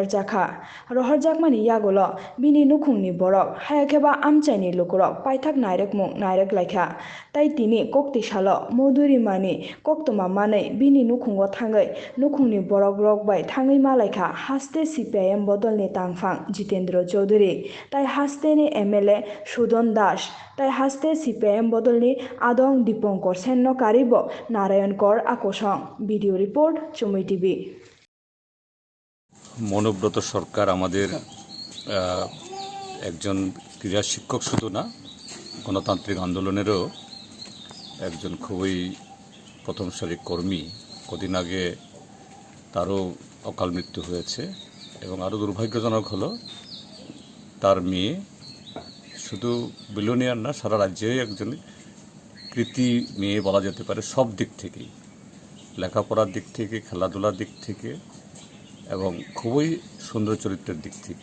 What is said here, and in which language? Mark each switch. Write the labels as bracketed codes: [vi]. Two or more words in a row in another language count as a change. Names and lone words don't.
[trp] jakmani yagolo bini nukhungni borok hayakeba amchaini lukurok paithak nairek laikha tai tini kokti salo Madhurimani koktoma manui bini nukhungo thangui nukhungni borok rok bai thangui malaikha haste Cpim bodolni tangphang Jitendra Chaudhary tai haste ni MLA Sudon Das tai haste Cpim bodolni Adong Dipankar Senno Karibo Narayan Kor Akosong [en] video report [trp] চুমুই টিভি। [bn] মনোব্রত সরকার আমাদের একজন ক্রীড়া শিক্ষক শুধু না, গণতান্ত্রিক আন্দোলনেরও একজন খুবই প্রথম সারির কর্মী। কদিন আগে তারও অকাল মৃত্যু হয়েছে এবং আরও দুর্ভাগ্যজনক হলো তার মেয়ে শুধু বিলোনিয়ার না, সারা রাজ্যেই একজন কৃতি মেয়ে বলা যেতে পারে, সব দিক থেকেই, লেখাপড়ার দিক থেকে, খেলাধুলার দিক থেকে এবং খুবই সুন্দর চরিত্রের দিক থেকে।